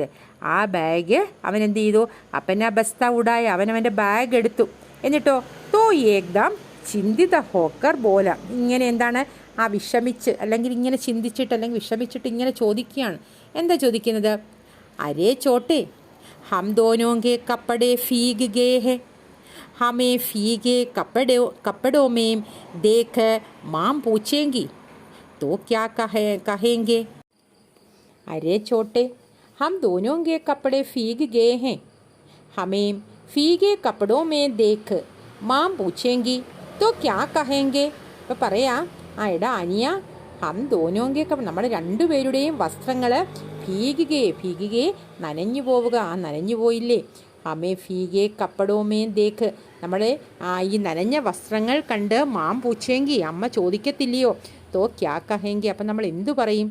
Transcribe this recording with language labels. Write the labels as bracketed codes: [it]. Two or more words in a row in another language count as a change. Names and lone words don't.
[ml] ആ ബാഗ് അവൻ എന്ത് ചെയ്തു, [hi] अपना बस्ता उठाया, [ml] അവനവൻ്റെ ബാഗ് എടുത്തു. എന്നിട്ടോ [hi] तो एकदम चिंतित होकर बोला, [ml] ഇങ്ങനെ എന്താണ് വിഷമിച്ച്, അല്ലെങ്കിൽ ഇങ്ങനെ ചിന്തിച്ചിട്ട്, അല്ലെങ്കിൽ വിഷമിച്ചിട്ട് ഇങ്ങനെ ചോദിക്കുകയാണ്. എന്താ ചോദിക്കുന്നത്? [hi] अरे छोटे हम दोनों के कपड़े फीग गए हैं, हमें फीके कपड़ों में देख माम पूछेंगी तो क्या कहेंगे? अरे छोटे, हम दोनों के कपड़े फीग गए हैं, हमें फीके कपड़ों में देख माम पूछेंगी तो क्या कहेंगे? [ml] അപ്പോൾ പറയാം, എടാ അനിയ, [hi] हम दोनों के, [ml] നമ്മുടെ രണ്ടുപേരുടെയും വസ്ത്രങ്ങൾ ഫീഗെ നനഞ്ഞു പോവുക, നനഞ്ഞു പോയില്ലേ. [hi] हमें फीगे कपड़ों में देख, [ml] നമ്മളെ ഈ നനഞ്ഞ വസ്ത്രങ്ങൾ കണ്ട് [hi] माम पूछेंगी, [ml] അമ്മ ചോദിക്കത്തില്ലയോ, [hi] तो क्या कहेंगे, [ml] അപ്പം നമ്മൾ എന്തു പറയും?